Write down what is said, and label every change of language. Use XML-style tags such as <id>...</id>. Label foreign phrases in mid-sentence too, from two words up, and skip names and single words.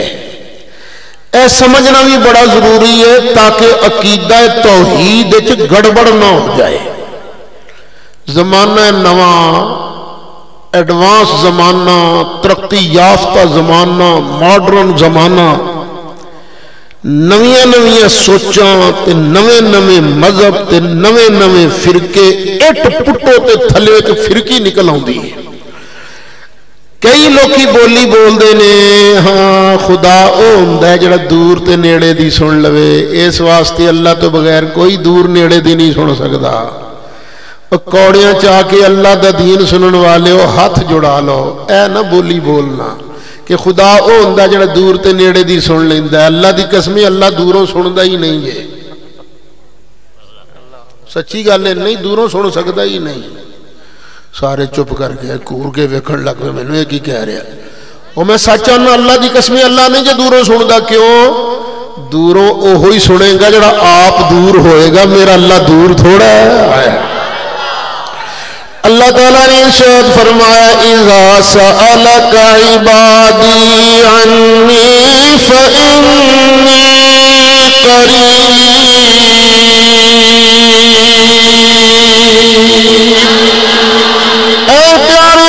<pa>اے سمجھنا بھی بڑا ضروری ہے تاکہ عقیدہ توحید وچ گڑبڑ نہ ہو جائے. زمانہ نواں ایڈوانس زمانہ ترقی یافتہ زمانہ ماڈرن زمانہ نویاں نویاں سوچاں تے نویں نویں مذہب تے نویں نویں فرقے اٹ پٹو تے تھلے تے فرقی نکل آؤندی ہے. کئی لوکی بولی بولتے نے ہاں خدا وہ ہوندا ہے جڑا دور تے نیڑے دی سن لوے، اس واسطے اللہ تو بغیر کوئی دور نیڑے دی نہیں سن سکتا۔ کوڑیاں چاہ کے اللہ دا دین سنن والے ہو ہاتھ جڑا لو، اے نہ بولی بولنا کہ خدا وہ ہوندا جڑا دور تے نیڑے دی سن لیندا ہے۔ اللہ دی قسم اللہ دوروں سندا ہی نہیں ہے، سچی گل ہے، نہیں دوروں سن سکتا ہی نہیں۔ سارے چپ کر گئے، کور کے ویکھن لگ پے، مینوں یہ کی کہہ رہا وہ میں سچ آنا اللہ دی قسم اللہ نہیں جے دوروں سندا، کیوں دوروں اوہی سنے گا جڑا آپ دور ہوئے گا، میرا اللہ دور تھوڑا ہے۔</pa> <ur>اللہ تعالیٰ نے ارشاد فرمایا</ur> <ar>اذا سألك عبادی عنی فإنی قریب،</ar> <pa>اے پیارے</pa>